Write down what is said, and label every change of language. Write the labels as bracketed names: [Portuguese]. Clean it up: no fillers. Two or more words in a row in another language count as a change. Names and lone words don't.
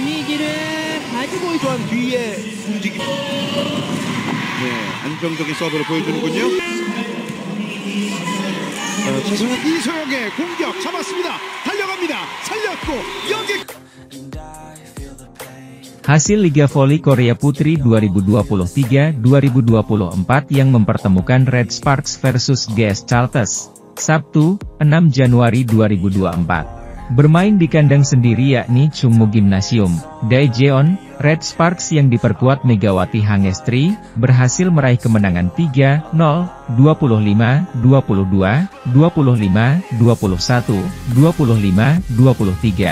[Korean] 경기를 가지고 또한 뒤에 움직임. 네, 안정적인 서브를 보여주는군요. 최성현 이소영의 공격 잡았습니다. 달려갑니다. 살렸고 여기. [Indonesian] Hasil Liga Voli Korea Putri 2023-2024 yang mempertemukan Red Sparks versus GS Chalters, Sabtu, 6 Januari 2024. Bermain di kandang sendiri yakni Chungmu Gymnasium, Daejeon, Red Sparks yang diperkuat Megawati Hangestri, berhasil meraih kemenangan 3-0, 25-22, 25-21, 25-23.